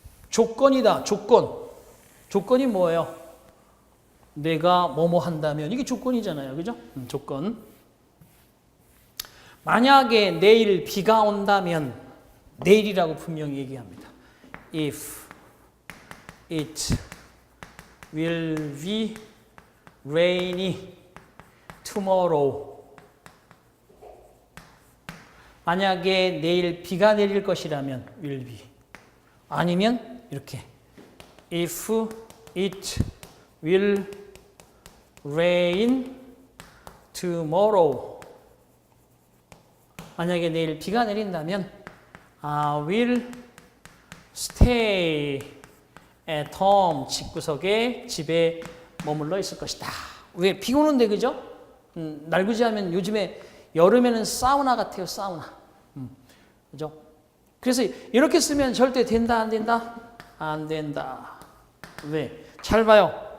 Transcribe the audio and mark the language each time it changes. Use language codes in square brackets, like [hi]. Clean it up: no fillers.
[ko] 조건이다. 조건. 조건이 뭐예요? 내가 뭐뭐 한다면 이게 조건이잖아요. 그죠? 조건. 만약에 내일 비가 온다면 내일이라고 분명히 얘기합니다. [en] If it will be rainy tomorrow. [ko] 만약에 내일 비가 내릴 것이라면 will be. 아니면 이렇게 [en] If it will rain tomorrow. [ko] 만약에 내일 비가 내린다면 [en] I will stay at home. [ko] 집구석에 집에 머물러 있을 것이다. 왜? 비 오는데 그죠? 날구지하면 요즘에 여름에는 사우나 같아요. 사우나. 그죠? 그래서 이렇게 쓰면 절대 된다 안 된다? 안 된다. 왜? 잘 봐요.